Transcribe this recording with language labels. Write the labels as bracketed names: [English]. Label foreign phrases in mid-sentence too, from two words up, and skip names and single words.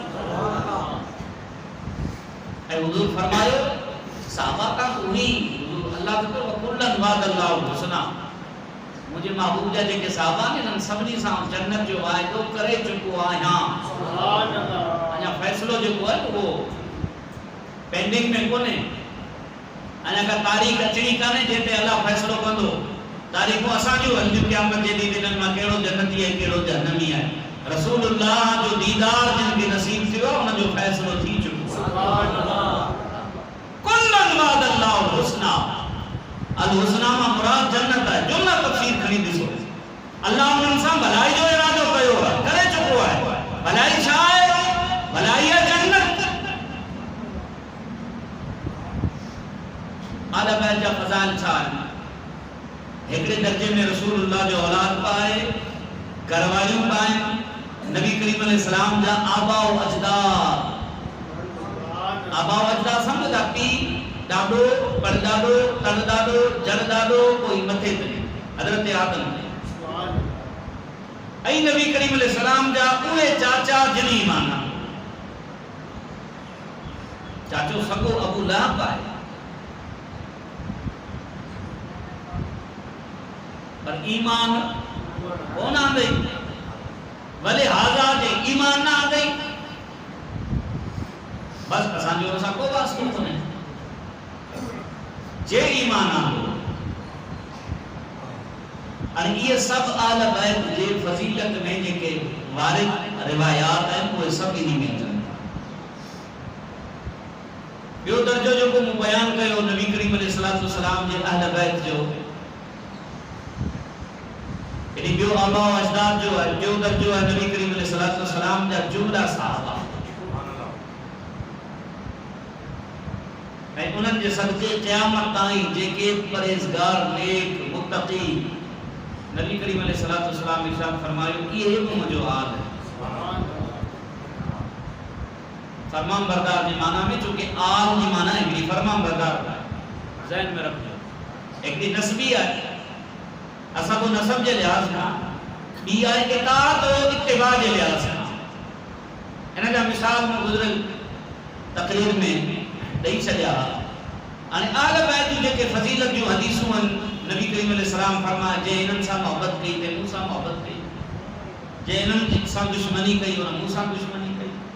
[Sindhi] ऐ हुजूर फरमायो सहाबा का उही अल्लाह तो [Arabic] وكلا وعد الله الحسنى [Sindhi] मुझे महबूब जा जेके सहाबा ने इन सभनी सां जन्नत जो वायदो करे चुको आहियां [Arabic] سبحان الله [Sindhi] अञा फैसलो जेको है वो पेंडिंग में कोने अञा का तारीख अचणी काने जेते अल्लाह फैसलो कंदो तारीखो असां जो हल क़यामत जे ॾींहुं दिन मां केड़ो जन्नती है केड़ो जहन्नमी है रसूलुल्लाह जो दीदार जिन के नसीब थियो उन जो फैसलो थी चुको [Arabic] سبحان الله كلا وعد الله الحسنى الحسنى [Sindhi] मा मुराद जन्नत है जुमला तफसीर खणी दिसो अल्लाह उन सां भलाई जो इरादो कयो है करे चुको है भलाई छा है भलाई है जन्नत आला बैत जा फज़ाइल छा है एकड़े दर्जे में रसूलुल्लाह जो औलाद पाए घरवालियों पाए नबी करीम अलैहिस्सलाम जा आबा व अजदाद समझदा पी डाडो परदाडो तड़दाडो जड़दाडो कोई मथे ते हजरत आदम सुभान ऐ नबी करीम अलैहिस्सलाम जा उहे चाचा जिनी माना चाचो सगो अबू लहब आहे पर ईमान कौन आ गई भले हाजा जे ईमान ना आ गई बस असां जो असां को वास्तो कोने जे ईमान आ और ये सब आला बैत जे फजीलत में जेके वारिद रिवायात हैं वो सब इन्हीं में अचनि ॿियो दर्जो जेको मूं बयान कयो नबी करीम [Arabic] عليه الصلاة والسلام [Sindhi] जे अहल बैत जो यानी ॿियो आबा व अजदाद जो है ॿियो दर्जो है नबी करीम [Arabic] عليه الصلاة والسلام [Sindhi] जा जुमला सहाबा ऐं उन्हनि जे सदके क़यामत ताईं जेके परहेज़गार नेक मुत्तक़ी नबी करीम [Arabic] عليه الصلاة والسلام [Sindhi] इरशाद फरमायो इहे बि मुंहिंजो हाल है फरमान बरदार जी माना में चूंकि आल जी माना हिकिड़ी फरमान बरदार ज़हन में रखो हिकिड़ी नस्बी है [Saraiki] اسا کو نسب جے لحاظ کا بی آئی اطاعت و اتباع جے لحاظ کا انہاں جا مثال میں گزرل تقریر میں دئی چھڈیا ان آل بیت جے کے فضیلت جو حدیثوں نبی کریم [Arabic] علیہ السلام [Saraiki] فرمایا جے انہاں سے محبت کی تے موسی محبت کی جے انہاں سے دشمنی کی اور موسی دشمنی کی